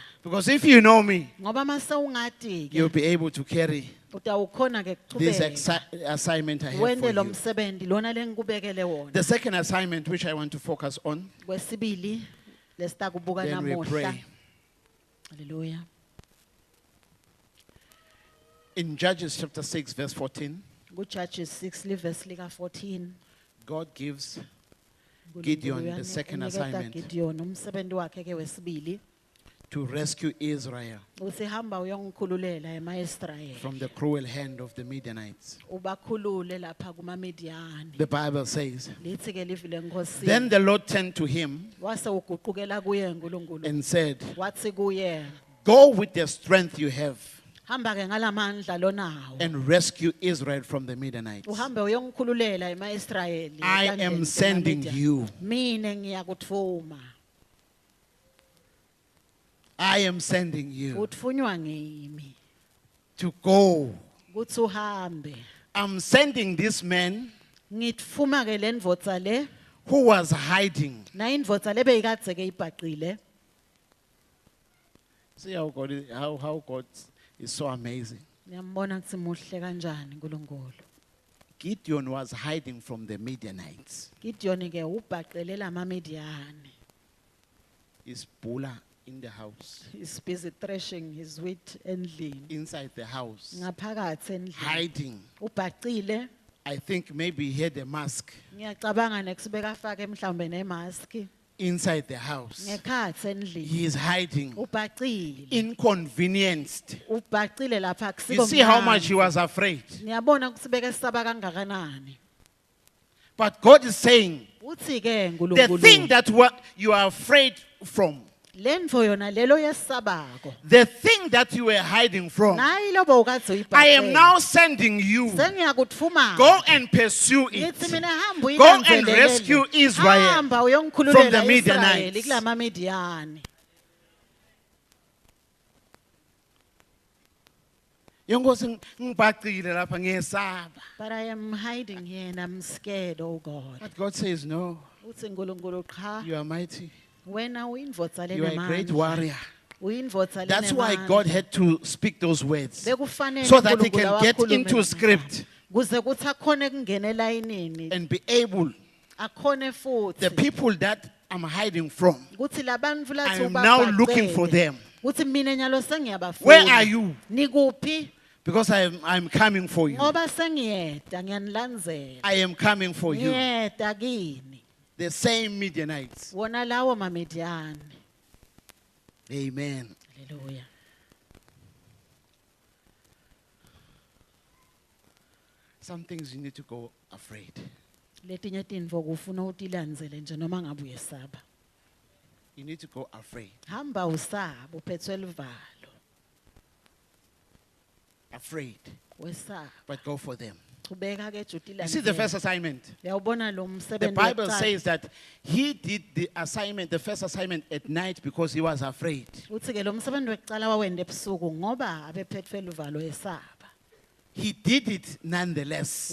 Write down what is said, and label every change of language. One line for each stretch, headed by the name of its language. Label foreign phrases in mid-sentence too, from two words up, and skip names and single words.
English: Because if you know me,
Swati: Ngoba mase ungati
English: you'll
Swati: ke
English: be able to carry
Swati: utawukhona ke
English: this
Swati: kuchubeka.
English: assignment I have
Swati: Wende lo
English: for you.
Swati: msebenzi lona lengikubekele wona.
English: The second assignment which I want to focus on,
Swati: Kwesibili lesita kubuka
English: then we
Swati: namuhla.
English: pray. Hallelujah. In Judges chapter 6 verse 14,
Swati: Judges 6 verse lika 14.
English: God gives Gideon
Swati: uNkulunkulu
English: the second
Swati: uyaniketa
English: assignment.
Swati: Gideon umsebenzi wakhe ke wesibili.
English: to rescue Israel
Swati: Uthi hamba uyongikhululela ema-Israyeli.
English: from the cruel hand of the Midianites.
Swati: Ubakhulule lapha kumaMidiyani.
English: The Bible says,
Swati: Lithi ke livi leNkosi.
English: then the Lord turned to him
Swati: Wase uguqukela kuye uNkulunkulu.
English: and said,
Swati: Wathi kuye,
English: go with the strength you have
Swati: hamba ke ngalamandla lonawo.
English: and rescue Israel from the Midianites.
Swati: Uhambe uyongikhululela ema-Israyeli.
English: I am sending you.
Swati: Mina ngiyakuthuma.
English: I am sending you
Swati: Utfunywa ngimi.
English: to go.
Swati: Kuthi uhambe.
English: I'm sending this man
Swati: Ngitfuma ke lendvodza le.
English: who was hiding.
Swati: Na indvodza le beyikadze ke ibhaqile.
English: See how God is so amazing.
Swati: Ngiyambona kutsi muhle kanjani uNkulunkulu.
English: Gideon was hiding from the Midianites.
Swati: Gideon ke ubhaqele lamaMidiyani.
English: His bulla in the house, He's busy threshing his wheat endlini. inside the house,
Swati: Ngaphakathi endlini.
English: hiding.
Swati: Ubhaqile.
English: I think maybe he had a mask
Swati: Ngiyacabanga nekusibeka afake mhlawumbe nemask.
English: inside the house.
Swati: Ngekhathi endlini.
English: He is hiding,
Swati: Ubhaqile.
English: inconvenienced.
Swati: Ubhaqile lapha kusiko.
English: You see how much he was afraid.
Swati: Ngiyabona ukuthi beke sisaba kangakanani.
English: But God is saying,
Swati: Uthi ke
English: the thing
Swati: uNkulunkulu.
English: that you are afraid from,
Swati: Lendvo yona lelo yesabako.
English: the thing that you were hiding from,
Swati: Nayi lobo ukathe uyibhaqele.
English: I am now sending you.
Swati: Sengiyakuthuma.
English: Go and pursue it
Swati: Ngithi mina hamba
English: Go and
Swati: uyilandelele.
English: rescue Israel
Swati: Hamba
English: from
Swati: uyongikhululela
English: the
Swati: Israyeli
English: Midianites.
Swati: kulamaMidiyani. Yongosi ngibhaqile lapha ngiyesaba.
English: But I am hiding here and I'm scared, oh God. But God says, no,
Swati: Uthi uNkulunkulu cha,
English: you are mighty.
Swati: wena uyindvodza
English: You are a great
Swati: lenemandla.
English: warrior.
Swati: Uyindvodza
English: That's why
Swati: lenemandla.
English: God had to speak those words
Swati: Bekufanele
English: so that he
Swati: uNkulunkulu
English: can get
Swati: awakhulume
English: into
Swati: ngami.
English: script
Swati: Kuze kuthi akhone kungena elayinini,
English: and be able,
Swati: akhone
English: the
Swati: futhi.
English: people that I'm hiding from,
Swati: Kuthi labantfu
English: I
Swati: lathi
English: am now looking
Swati: ubabhaqele.
English: for them.
Swati: Kuthi mina nyalo sengiyabafuna.
English: Where are you?
Swati: Nikuphi?
English: Because I'm coming for you.
Swati: Ngoba sengiyeda ngiyanilandzela.
English: I am coming for you.
Swati: Ngiyeda kini.
English: The same Midianites.
Swati: Wona lawo maMidiyani.
English: Amen. Hallelujah. Some things you need to go afraid.
Swati: Letinye tintfo kufuna utilandzele nje noma ngabe uyesaba.
English: You need to go afraid.
Swati: Hamba usaba uphethwe livalo.
English: Afraid.
Swati: Wesaba.
English: But go for them.
Swati: Chubeka ke juti
English: You see the first assignment.
Swati: Yawubona lo
English: The
Swati: msebenzi.
English: Bible
Swati: wokuqala.
English: says that he did the assignment, the first assignment at night because he was afraid.
Swati: Uthi ke lo msebenzi wekuqala wawenda ebusuku ngoba abephethwe livalo esaba.
English: He did it nonetheless.